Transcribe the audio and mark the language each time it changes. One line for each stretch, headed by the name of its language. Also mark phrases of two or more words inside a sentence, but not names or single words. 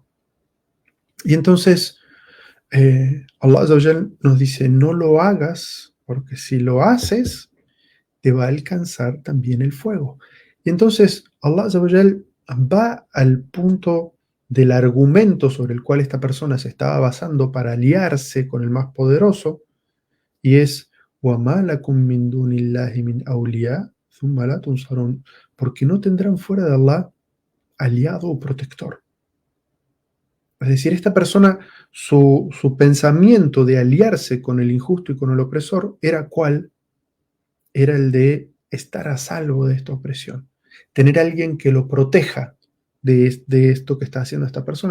Spanish: Y entonces
Arabic: الله عز وجل
Spanish: nos dice, no lo hagas, porque si lo haces, te va a alcanzar también el fuego. Y entonces
Arabic: الله عز وجل
Spanish: va al punto del argumento sobre el cual esta persona se estaba basando para aliarse con el más poderoso, y es
Arabic: وَمَا لَكُم مِّن دُونِ اللَّهِ مِنْ أَوْلِيَاءَ ثُمَّ لَا تُنصَرُونَ,
Spanish: porque no tendrán fuera de Allah aliado o protector. Es decir, esta persona, su pensamiento de aliarse con el injusto y con el opresor era cuál, era el de estar a salvo de esta opresión, tener a alguien que lo proteja de esto que está haciendo esta persona.